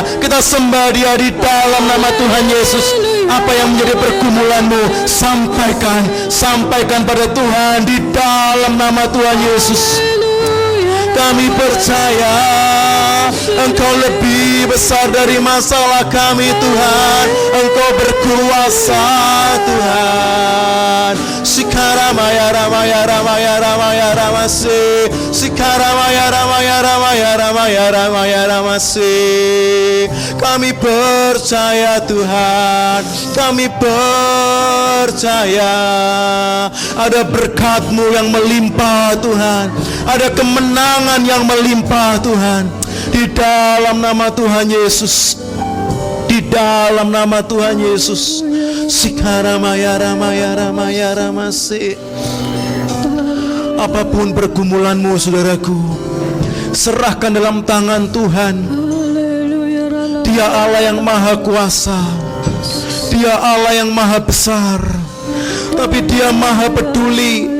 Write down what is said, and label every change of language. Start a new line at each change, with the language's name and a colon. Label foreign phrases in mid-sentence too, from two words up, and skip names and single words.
Indonesian: Kita sembah Dia di dalam nama Tuhan Yesus. Apa yang menjadi pergumulanmu, sampaikan pada Tuhan di dalam nama Tuhan Yesus. Kami percaya Engkau lebih besar dari masalah kami Tuhan. Engkau berkuasa Tuhan. Sikaramaya ramaya ramaya ramaya ramase. Sikaramaya ramaya ramaya ramaya ramaya ramase. Kami percaya Tuhan. Kami percaya ada berkat-Mu yang melimpah Tuhan. Ada kemenangan yang melimpah Tuhan. Di dalam nama Tuhan Yesus. Di dalam nama Tuhan Yesus. Sikaramaya ramaya ramaya ramase. Apapun pergumulanmu saudaraku, serahkan dalam tangan Tuhan. Dia Allah yang maha kuasa. Dia Allah yang maha besar. Tapi Dia maha peduli.